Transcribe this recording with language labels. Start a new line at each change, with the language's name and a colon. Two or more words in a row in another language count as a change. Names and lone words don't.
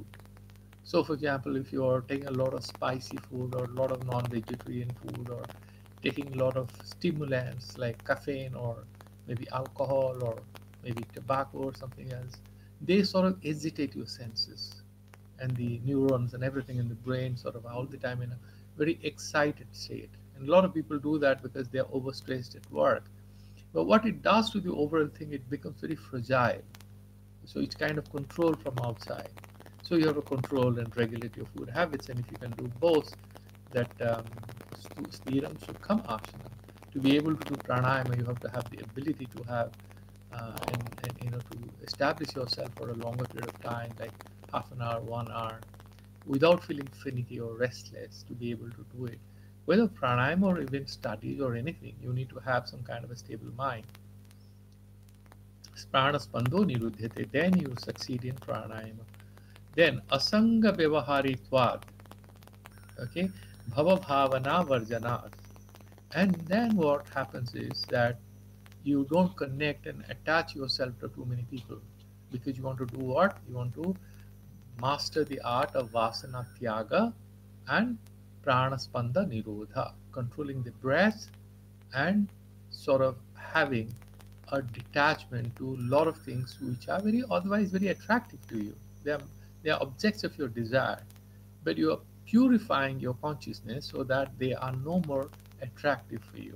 English: So, for example, if you are taking a lot of spicy food or a lot of non-vegetarian food or taking a lot of stimulants like caffeine or maybe alcohol or maybe tobacco or something else, they sort of agitate your senses and the neurons and everything in the brain sort of all the time in a very excited state. And a lot of people do that because they are overstressed at work. But what it does to the overall thing, it becomes very fragile. So it's kind of controlled from outside. So you have to control and regulate your food habits. And if you can do both, that
Sanskrit: sthiram sukham asana.
English: To be able to do pranayama, you have to have the ability to have and to establish yourself for a longer period of time, like half an hour, 1 hour, without feeling finicky or restless, to be able to do it. Whether pranayama or even studies or anything, you need to have some kind of a stable mind.
Sanskrit: Prana spando nirudhyate,
English: then you succeed in pranayama.
Sanskrit: Then asanga vyavaharitvad, okay, bhava bhavana varjanat.
English: And then what happens is that you don't connect and attach yourself to too many people, because you want to do what? You want to master the art of
Sanskrit: vasana tyaga
English: and
Sanskrit: pranaspanda nirodha,
English: controlling the breath and sort of having a detachment to a lot of things which are very otherwise very attractive to you. They are objects of your desire, but you are purifying your consciousness so that they are no more attractive for you.